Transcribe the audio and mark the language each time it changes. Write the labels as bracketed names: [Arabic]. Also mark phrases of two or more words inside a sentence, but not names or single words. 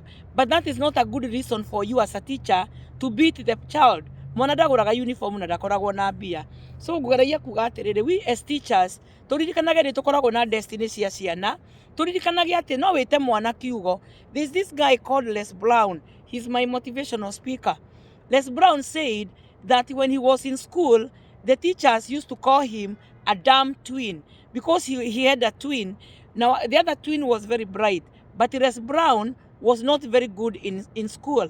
[English] But that is not a good reason for you as a teacher to beat the child. [Kikuyu] Mwana ndagũraga uniform na ndakoragwo na mbia. So ngũgeragia kuga atĩrĩrĩ, [English] we as teachers [Kikuyu] tũririkanage nĩ tũkoragwo na destiny cia ciana. Tũririkanage atĩ no wĩte mwana kiugo. [English] There's this guy called Les Brown. He's my motivational speaker. Les Brown said that when he was in school, the teachers used to call him a dumb twin because he had a twin. Now, the other twin was very bright, but Les Brown was not very good in school.